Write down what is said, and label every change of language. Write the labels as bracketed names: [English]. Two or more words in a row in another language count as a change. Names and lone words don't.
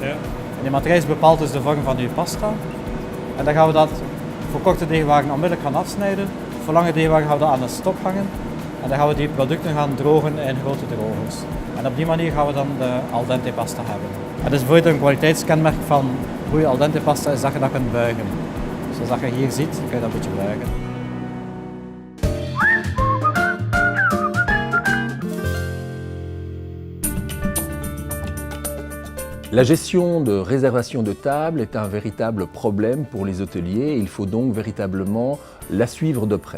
[Dutch] En die matrijs bepaalt dus de vorm van uw pasta. En dan gaan we dat voor korte deegwagen onmiddellijk gaan afsnijden. Voor lange deegwagen gaan we dat aan de stok hangen. En dan gaan we die producten gaan drogen in grote drogers. En op die manier gaan we dan de [Italian] al dente [Dutch] pasta hebben. En dus bijvoorbeeld een kwaliteitskenmerk van goede [Italian] al dente [Dutch] pasta is dat je dat kunt buigen. Zoals dat je hier ziet, dan kun je dat een beetje buigen. [French] La gestion de réservation de table est un véritable problème pour les hôteliers et il faut donc véritablement la suivre de près.